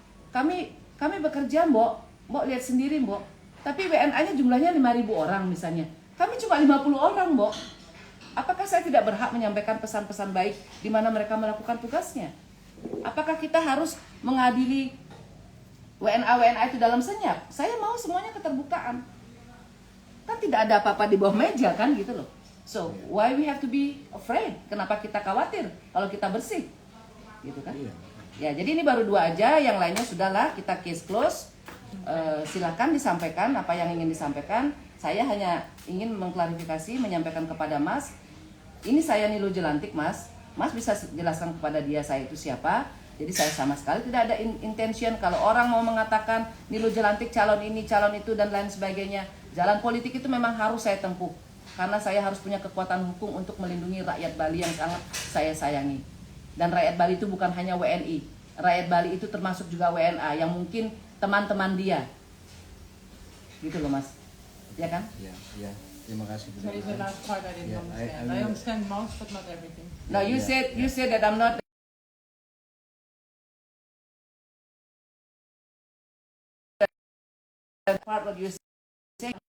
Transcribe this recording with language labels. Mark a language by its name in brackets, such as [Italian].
[Indonesian] Kami bekerja, Mbok lihat sendiri, Mbok. Tapi WNA-nya jumlahnya 5.000 orang misalnya. Kami cuma 50 orang, Mbok. Apakah saya tidak berhak menyampaikan pesan-pesan baik di mana mereka melakukan tugasnya? Apakah kita harus mengadili WNA itu dalam senyap? Saya mau semuanya keterbukaan. Kan tidak ada apa-apa di bawah meja kan gitu loh. [English] So, why we have to be afraid? [Indonesian] Kenapa kita khawatir kalau kita bersih? Gitu kan? Ya, jadi ini baru 2 aja, yang lainnya sudahlah kita case close. Silakan disampaikan apa yang ingin disampaikan. Saya hanya ingin mengklarifikasi, menyampaikan kepada Mas, ini saya Nilu Jelantik, Mas. Mas bisa jelaskan kepada dia saya itu siapa. Jadi saya sama sekali tidak ada intention kalau orang mau mengatakan Nilu Jelantik calon ini, calon itu dan lain sebagainya. Jalan politik itu memang harus saya tempuh. Karena saya harus punya kekuatan hukum untuk melindungi rakyat Bali yang sangat saya sayangi. Dan rakyat Bali itu bukan hanya WNI. Rakyat Bali itu termasuk juga WNA yang mungkin teman-teman dia. Gitu loh Mas. Ya kan? Ya, ya. Terima kasih. [English] Sorry, the last part I didn't Yeah, understand. I I understand most, but not everything. No, you Yeah, said that I'm not the part what you say.